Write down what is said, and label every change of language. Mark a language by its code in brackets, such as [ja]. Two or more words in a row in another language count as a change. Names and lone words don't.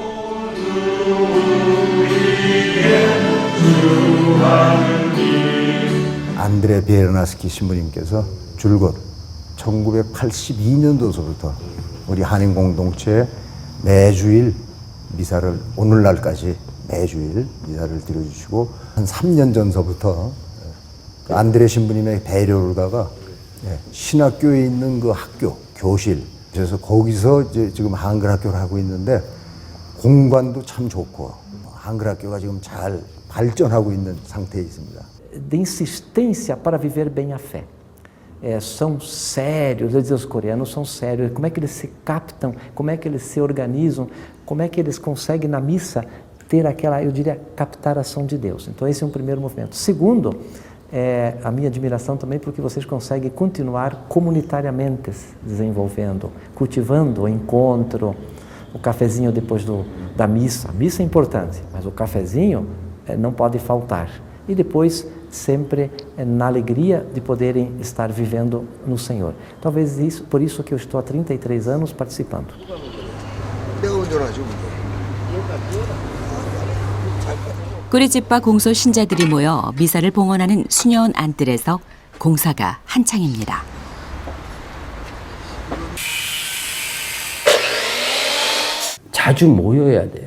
[ko] 안드레 베르나스키 신부님께서 줄곧 1982년도서부터 우리 한인 공동체에 매주일 미사를 오늘날까지 매주일 미사를 드려주시고 한 3년 전서부터 안드레 신부님의 배려로다가 신학교에 있는 그 학교, 교실. 그래서 거기서 이제 지금 한글 학교를 하고 있는데 공간도 참 좋고 한글 학교가 지금 잘 발전하고 있는 상태에 있습니다. [pt] De insistência para viver bem a fé. São sérios, os coreanos são sérios. Como é que eles se captam? Como é que eles se organizam? Como é que eles conseguem na missa ter aquela, eu diria, captar a ação de Deus? Então esse é um primeiro movimento. Segundo, a minha admiração também porque vocês conseguem continuar comunitariamente desenvolvendo, cultivando o encontro, o cafezinho depois da missa. A missa é importante, mas o cafezinho não pode faltar. E depois sempre na alegria de poderem estar vivendo no Senhor. Talvez isso, por isso que eu estou há 33 anos participando. [ko] 꾸리집바 공소 신자들이 모여 미사를 봉헌하는 수녀원 안뜰에서 공사가 한창입니다. 자주 모여야 돼요.